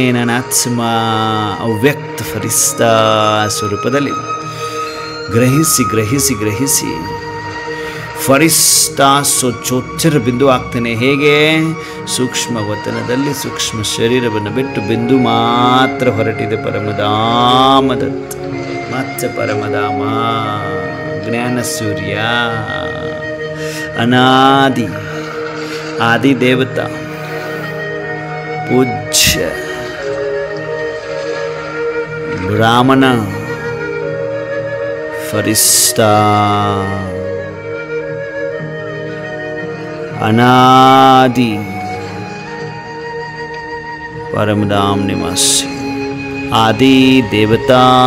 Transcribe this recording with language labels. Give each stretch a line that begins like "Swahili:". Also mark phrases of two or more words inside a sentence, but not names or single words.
Kannada: ನಾನು ಆತ್ಮ ಅವ್ಯಕ್ತ ಫರಿಸ್ತಾ ಸ್ವರೂಪದಲ್ಲಿ ಗ್ರಹಿಸಿ ಫರಿಸ್ತಾ ಸ್ವಚ್ಛೋಚ್ಚರ ಬಿಂದು ಆಗ್ತೇನೆ. ಹೇಗೆ? ಸೂಕ್ಷ್ಮ ವತನದಲ್ಲಿ ಸೂಕ್ಷ್ಮ ಶರೀರವನ್ನು ಬಿಟ್ಟು ಬಿಂದು ಮಾತ್ರ ಹೊರಟಿದೆ. ಪರಮಧಾಮದತ್ತ ಮತ್ತೆ ಪರಮಧಾಮ, ಜ್ಞಾನ ಸೂರ್ಯ, ಅನಾದಿ ಆದಿ ದೇವತಾ, ಪೂಜ್ಯ ಬ್ರಾಹ್ಮಣ ಫರಿಸ್ತಾ, ಅನಾದಿ ಪರಮಧಾಮ ನಿವಾಸಿ, ಆದಿ ದೇವತಾ,